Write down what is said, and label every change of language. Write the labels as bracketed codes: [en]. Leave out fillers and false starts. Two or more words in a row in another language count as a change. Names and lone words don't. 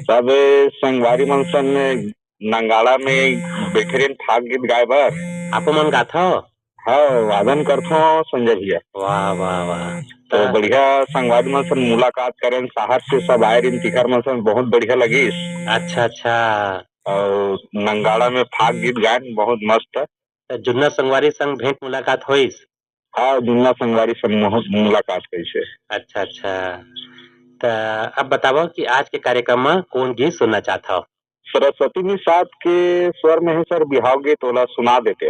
[hne] सब संगवारी मन सन नंगाड़ा में बैठे रहे ठाक गीत गाय बर। आपो मन गाथ हो? हाँ, वादन करथो संजय भैया। वाह वाह वाह। तो बढ़िया संगवारी मन सन मुलाकात करें, शहर से सब आए रही तिहार मन सन, बहुत बढ़िया लगी। अच्छा अच्छा। और नंगाड़ा में फाग गीत गायन बहुत मस्त है। जुन्ना संगवारी संग भेंट मुलाकात होइस? हाँ, जुन्ना संगवारी संग मुलाकात कैसे। अच्छा अच्छा। तो अब बताओ कि आज के कार्यक्रम में कौन गीत सुनना चाहता हो? सरस्वती निषाद के स्वर में है सर बिहाव गीत, वाला सुना देते हो।